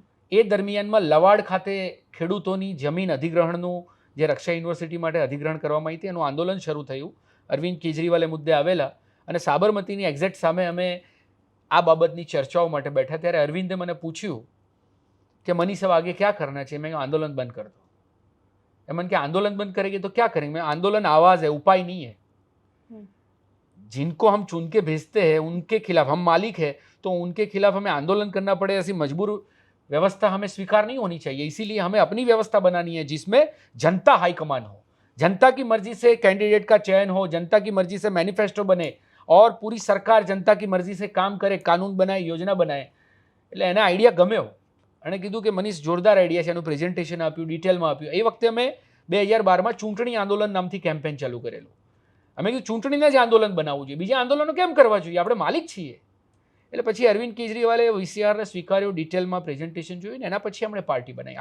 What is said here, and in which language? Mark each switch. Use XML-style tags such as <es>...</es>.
<gu>એ દરમિયાનમાં લવાડ ખાતે ખેડૂતોની જમીન અધિગ્રહણનું, જે રક્ષા યુનિવર્સિટી માટે અધિગ્રહણ કરવામાં આવી હતી, એનું આંદોલન શરૂ થયું. અરવિંદ કેજરીવાલ એ મુદ્દે આવેલા અને સાબરમતીની એક્ઝેક્ટ સામે અમે આ બાબતની ચર્ચાઓ માટે બેઠા. ત્યારે અરવિંદે મને પૂછ્યું કે મનીષ</gu> <hi>अब आगे क्या करना चाहिए? मैं आंदोलन बंद कर दो. मैंने कहा आंदोलन बंद करेंगे तो क्या करेंगे? मैं आंदोलन आवाज़ है, उपाय नहीं है. जिनको हम चुन के भेजते हैं उनके खिलाफ, हम मालिक है तो उनके खिलाफ हमें आंदोलन करना पड़े, ऐसी मजबूर व्यवस्था हमें स्वीकार नहीं होनी चाहिए. इसीलिए हमें अपनी व्यवस्था बनानी है जिसमें जनता हाईकमान हो, जनता की मर्जी से कैंडिडेट का चयन हो, जनता की मर्जी से मैनिफेस्टो बने और पूरी सरकार जनता की मर्जी से काम करे, कानून बनाए, योजना बनाए.</hi> <gu>એટલે એને આઈડિયા ગમ્યો અને કીધું કે મનીષ જોરદાર આઈડિયા છે, એનું પ્રેઝન્ટેશન આપ્યું, ડિટેલમાં આપ્યું. એ વખતે અમે 2012માં ચૂંટણી આંદોલન નામથી કેમ્પેન ચાલુ કરેલું. અમે કીધું ચૂંટણીને જ આંદોલન બનાવવું જોઈએ, બીજા આંદોલનો કેમ કરવા જોઈએ, આપણે માલિક છીએ. એટલે પછી અરવિંદ કેજરીવાલે વીસીઆરને સ્વીકાર્યો, ડિટેલમાં પ્રેઝન્ટેશન જોયું ને એના પછી આપણે પાર્ટી બનાવી.</gu>